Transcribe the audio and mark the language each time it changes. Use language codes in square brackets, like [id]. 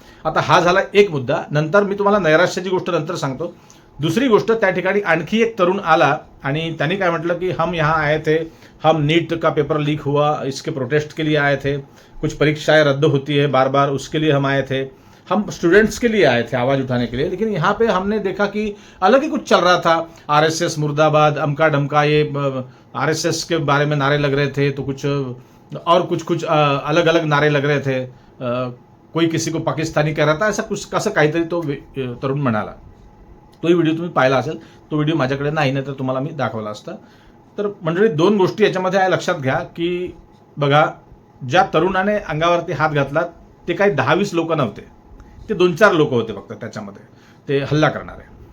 [mr] आता हा झाला एक मुद्दा. नंतर मी तुम्हाला नैराश्याची गोष्ट नंतर सांगतो. दुसरी गोष्ट, त्या ठिकाणी आणखी एक तरुण आला आणि त्यांनी काय म्हटलं की [hi] हम यहाँ आए थे, हम नीट का पेपर लीक हुआ, इसके प्रोटेस्ट के लिए आए थे, कुछ परीक्षाएं रद्द होती है बार बार, उसके लिए हम आए थे, हम स्टूडेंट्स के लिए आए थे आवाज़ उठाने के लिए. लेकिन यहाँ पे हमने देखा कि अलग ही कुछ चल रहा था. RSS मुर्दाबाद, अमका डमका, ये RSS के बारे में नारे लग रहे थे, तो कुछ और कुछ अलग अलग नारे लग रहे थे. कोई किसी को पाकिस्तानी कह रहा था, ऐसा कुछ [mr] कसं काहीतरी तो तरुण म्हणाला. तोही व्हिडिओ तुम्ही पाहिला असेल. तो व्हिडिओ माझ्याकडे नाही तर तुम्हाला मी दाखवला असता. तर मंडळी दोन गोष्टी याच्यामध्ये आहे, लक्षात घ्या की बघा, ज्या तरुणाने अंगावरती हात घातला ते काही 10-20 लोक नव्हते, ते 2-4 लोक होते फक्त त्याच्यामध्ये ते हल्ला करणारे.